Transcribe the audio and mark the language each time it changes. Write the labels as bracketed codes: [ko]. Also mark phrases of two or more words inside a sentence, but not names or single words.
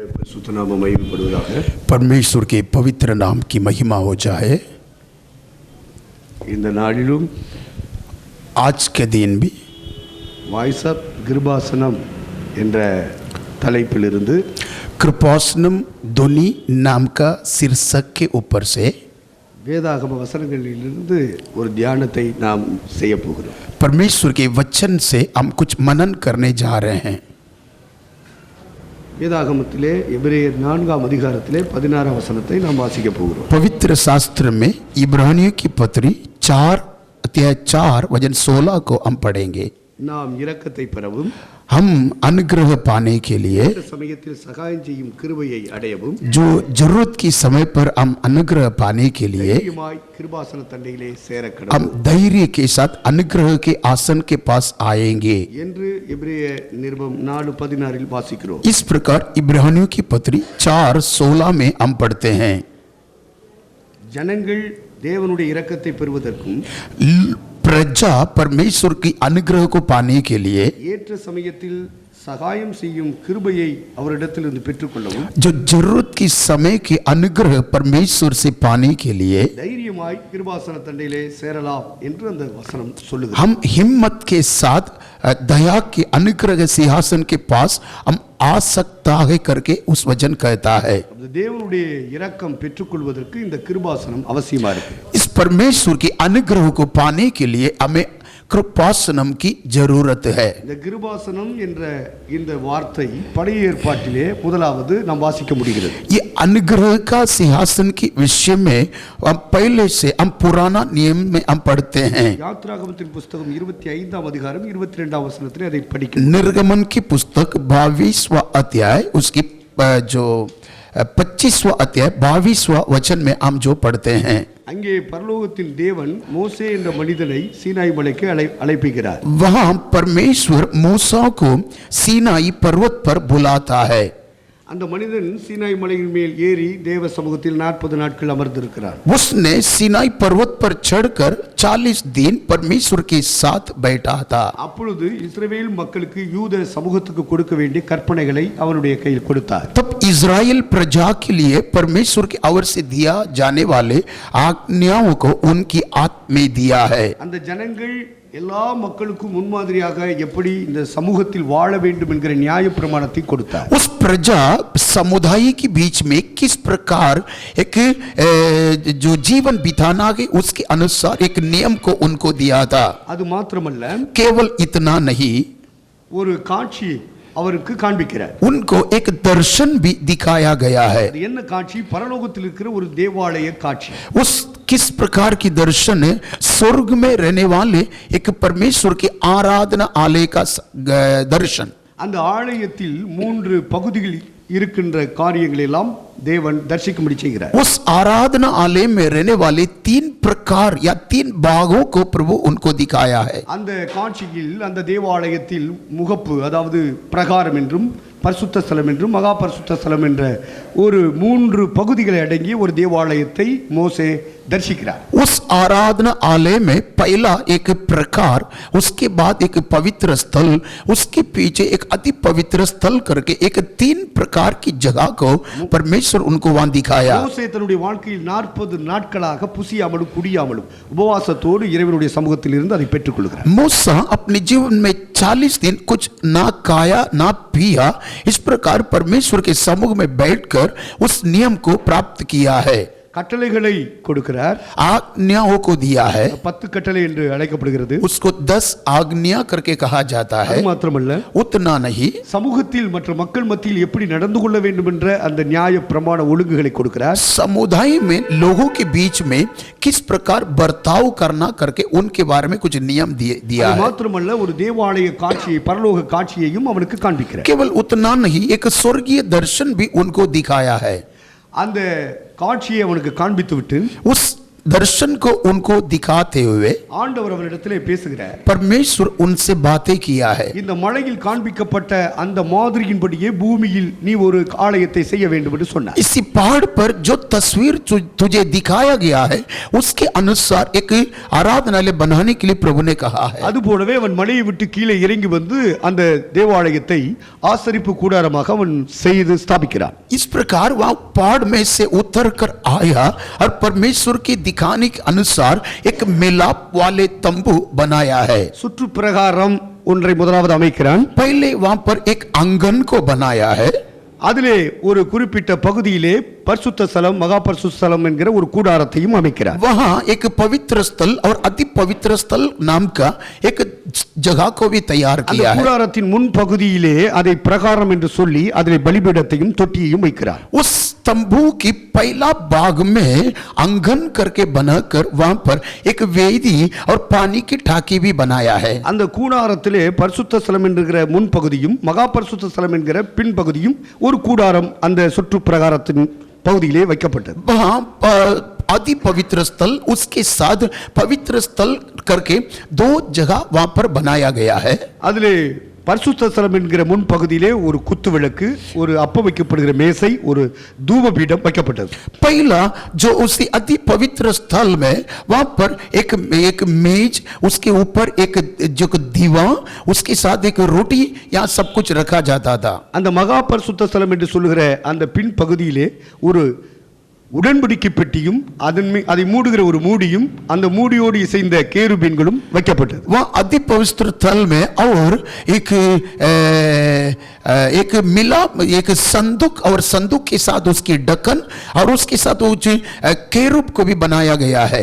[ta] பரிசுத்த நாம மகிமைப்படுவதாக. [hi] परमेश्वर के पवित्र नाम की महिमा हो जाए. [ta] இந்த நாளிலும் [hi] आज के दिन भी [en] voice of [ta] கிருபாசனம் என்ற தலைப்பிலிருந்து [hi] कृपासनम ध्वनि नाम का शीर्षक के ऊपर से [ta] வேதாகம வசனங்களிலிருந்து ஒரு தியானத்தை நாம் செய்ய போகிறோம். [hi] परमेश्वर के वचन से हम कुछ मनन करने जा रहे हैं. [ta] வேதாகமத்திலே எபிரேயர் 4ஆம் அதிகாரத்திலே 16ஆம் வசனத்தை நாம் வாசிக்க போகிறோம். [hi] पवित्र शास्त्र में इब्रानियों की पत्री 4 अध्याय 4 वचन 16 को हम पढ़ेंगे. [ta] நாம் இரக்கத்தை பெறவும் [hi] हम अनुग्रह पाने के लिए [ta] சமயத்தில் சகாயம் செய்யும் கிருபையை அடையவும் [hi] जो जरूरत की समय पर हम अनुग्रह पाने के लिए [ta] கிருபாசன தண்டையிலே சேரக்கடவும் [hi] हम धैर्य के साथ अनुग्रह के आसन के पास आएंगे [ta] என்று எபிரேய நிருபம் 4:16 இல் வாசிக்கிறோம். [hi] इस प्रकार इब्रानियों की पत्री 4:16 में हम पढ़ते हैं. [ta] ஜனங்கள் தேவனுடைய இரக்கத்தை பெறுவதற்கும் [hi] प्रजा परमेश्वर की अनुग्रह को पाने के लिए [ta] ஏற்ற சமயத்தில் சகாயம் செய்யும் கிருபையை அவரிடத்திலிருந்து பெற்றுக்கொள்ளவும் [hi] जो जरूरत की समय के अनुग्रह परमेश्वर से पाने के लिए [ta] தைரியமாய் கிருபாசன தண்டையிலே சேரலாம் என்று அந்த வசனம் சொல்லுகிறது. [hi] हम हिम्मत के साथ दया के अनुग्रह सिंहासन के पास हम आ सकता है करके उस वचन कहता है. [ta] தேவனுடைய இரக்கம் பெற்றுக்கொள்வதற்கு இந்த கிருபாசனம் அவசியமா இருக்கு. [hi] इस परमेश्वर के अनुग्रह को पाने के लिए हमें कृपासनम की जरूरत है. [ta] இந்த கிருபாசனம் என்ற இந்த வார்த்தை பழைய ஏற்பாட்டிலே முதலாவது நாம் வாசிக்க முடிகிறது. [hi] ये अनुग्रह का सिंहासन के विषय में हम पहले से हम पुराना नियम में हम पढ़ते हैं. [ta] யாத்ராகமத்தின் புத்தகம் 25ஆம் அதிகாரம் 22ஆம் வசனத்திலே அதை படிக்கிறோம். [hi] निर्गमन की पुस्तक 22वां अध्याय उसकी जो 25वां अध्याय 22वां वचन में हम जो पढ़ते हैं [ta] அங்கே பரலோகத்தின் தேவன் மோசே என்ற மனிதனை சீனாய் மலைக்கு அழைப்பிக்கிறார். [hi] वहां परमेश्वर मूसा को सीनाई पर्वत पर बुलाता है. [ta] அந்த மனிதன் சீனாய் மலையின் மேல் ஏறி தேவ சமூகத்தில் 40 நாட்கள் அமர்ந்திருக்கிறார். [hi] उसने सीनाई पर्वत पर चढ़कर 40 दिन परमेश्वर के साथ बैठा था. [ta] அப்பொழுது இஸ்ரவேல் மக்களுக்கு யூத சமூகத்துக்கு கொடுக்க வேண்டிய கற்பனைகளை அவனுடைய கையில் கொடுத்தார். [hi] तब इजराइल प्रजा के लिए परमेश्वर की ओर से दिया जाने वाले आज्ञाओं को उनकी हाथ में दिया है. [ta] அந்த ஜனங்கள் எல்லா மக்களுக்கும் முன்மாதிரியாக எப்படி இந்த சமூகத்தில் வாழ வேண்டும் என்கிற நியாயப்பிரமாணத்தை கொடுத்தார். [hi] उस प्रजा समुदाय के बीच में किस प्रकार एक जो जीवन बिताना है उसके अनुसार एक नियम को उनको दिया था. [ta] அது மாத்திரமல்ல [hi] केवल इतना नहीं [ta] ஒரு காட்சி அவருக்கு காண்பிக்கிறார். [hi] उनको एक दर्शन भी दिखाया गया है. [ta] அது என்ன காட்சி? பரலோகத்தில் இருக்கிற ஒரு தேவாலய காட்சி. [hi] उस किस प्रकार की दर्शन है? स्वर्ग में रहने वाले एक परमेश्वर के आराधना आलय का दर्शन. [ta] அந்த ஆலயத்தில் 3 பகுதிகள் இருக்கின்ற காரியங்களை எல்லாம் தேவன் தரிசிக்கும்படி செய்கிறார். [hi] उस आराधना आलय में रहने वाले 3 प्रकार या 3 भागों को प्रभु उनको दिखाया है. [ta] அந்த காட்சியில் அந்த தேவாலயத்தில் முகப்பு அதாவது பிரகாரம் என்றும் பரிசுத்த ஸ்தலம் என்றும் மகா பரிசுத்த ஸ்தலம் என்ற ஒரு 3 பகுதிகளை அடங்கிய ஒரு தேவாலயத்தை மோசே दर्शिक्रा. [hi] उस आराधना आलय में पहला एक प्रकार, उसके बाद एक पवित्र स्थल, उसके पीछे एक अति पवित्र स्थल करके एक 3 प्रकार की जगह को परमेश्वर उनको वहां दिखाया. [ta] மோசே தன்னுடைய வாழ்க்கையில் 40 நாட்களாக புசியாமலும் குடியாமலும் உபவாசத்தோடு இறைவனுடைய சமூகத்தில் இருந்து அதை பெற்றுக்கொள்கிறார். [hi] मूसा अपने जीवन में 40 दिन कुछ ना खाया ना पिया, इस प्रकार परमेश्वर के समूह में बैठकर उस नियम को प्राप्त किया है. [ta] கட்டளைகளை கொடுக்கிறார். [hi] आज्ञाओं को दिया है. [ta] 10 கட்டளை என்று அழைக்கப்படுகிறது. [hi] उसको 10 आज्ञा करके कहा जाता है. [ta] அது மாத்திரமல்ல, [hi] उतना नहीं, [ta] சமூகத்தில் மற்ற மக்கள் மத்தியில் எப்படி நடந்து கொள்ள வேண்டும் என்ற அந்த நியாய பிரமாண ஒழுங்குகளை கொடுக்கிறார். [hi] समुदाय में लोगों के बीच में किस प्रकार बर्ताव करना करके उनके बारे में कुछ नियम दिया है. [ta] அது மாத்திரமல்ல, ஒரு தேவாலய காட்சியை பரலோக காட்சியையும் அவனுக்கு காண்பிக்கிறார். [hi] केवल उतना नहीं, एक स्वर्गीय दर्शन भी उनको दिखाया है. [ta] அந்த காட்சியை அவனுக்கு காண்பித்து விட்டு [hi] उस दर्शन को उनको दिखाते हुए [ta] ஆண்டவர் அவரிடத்திலே பேசுகிறார். [hi] परमेश्वर उनसे बातें किया है। [ta] இந்த மலையில் காண்பிக்கப்பட்ட அந்த மாதிரியின்படியே பூமியில் நீ ஒரு ஆலயத்தை செய்ய வேண்டும் என்று சொன்னார். [hi] इसी पहाड़ पर जो तस्वीर तुझे दिखाया गया है उसके अनुसार एक आराधनालय बनाने के लिए प्रभु ने कहा है। [ta] அதுபோலவே அவன் மலையை விட்டு கீழே இறங்கி வந்து அந்த தேவாலயத்தை ஆசரிப்பு கூடாரமாக அவன் செய்து ஸ்தாபிக்கிறான். [hi] इस प्रकार वह पहाड़ में से उतर कर आया और परमेश्वर की दिखाने के अनुसार एक मिलाप वाले तंबू बनाया है। [ta] சுற்று பிரகாரம் ஒன்றை முதலாவது அமைக்கிறான். [hi] पहले वहां पर एक आंगन को बनाया है। [ta] அதிலே ஒரு குறிப்பிட்ட பகுதியிலே பரிசுத்த ஸ்தலம் மகா பரிசுத்த ஸ்தலம் என்கிற ஒரு கூடாரத்தையும் அமைக்கிறார். [hi] वहां एक पवित्र स्थल और अति पवित्र स्थल नाम का एक जगह को भी तैयार [ta] அந்த [hi] किया है। [ta] கூடாரத்தின் முன் பகுதியிலே அதை பிரகாரம் என்று சொல்லி அதிலே பலிபீடத்தையும் தொட்டியையும் வைக்கிறார். [hi] उस तंबू की पहला भाग में आंगन करके बनाकर वहां पर एक वेदी और पानी की टाकी भी बनाया है। [ta] அந்த கூடாரத்திலே பரிசுத்த ஸ்தலம் என்கிற முன் பகுதியும் மகா பரிசுத்த ஸ்தலம் என்கிற பின் பகுதியும் ஒரு கூடாரம் அந்த சுற்று பிரகாரத்தின் பகுதியிலே வைக்கப்பட்டது. [hi] वहां अति पवित्र स्थल उसके साथ पवित्र स्थल करके दो जगह वहां पर बनाया गया है। [ta] அதிலே பரிசுத்த ஸ்தலம் என்கிற முன் பகுதியிலே ஒரு குத்து விளக்கு, ஒரு அப்பம் வைக்கப்படுகிற மேசை, ஒரு தூப பீடம் வைக்கப்பட்டது. [hi] पहला जो उसी अति पवित्र स्थल में वहां पर एक मेज, उसके ऊपर एक जो दीवा, उसके साथ एक रोटी, यहाँ सब कुछ रखा जाता था। [ta] அந்த மகா பரிசுத்த ஸ்தலம் என்று சொல்லுகிற அந்த பின் பகுதியிலே ஒரு உடன்படிக்கை பெட்டியும் அதை மூடுகிற ஒரு மூடியும் அந்த மூடியோடு இசைந்த கேருபீன்களும் வைக்கப்பட்டது. [hi] वहाँ अति पवित्र स्थल में और एक मिला एक संदूक और संदूक के साथ उसकी ढक्कन और उसके साथ केरूब को भी बनाया गया है।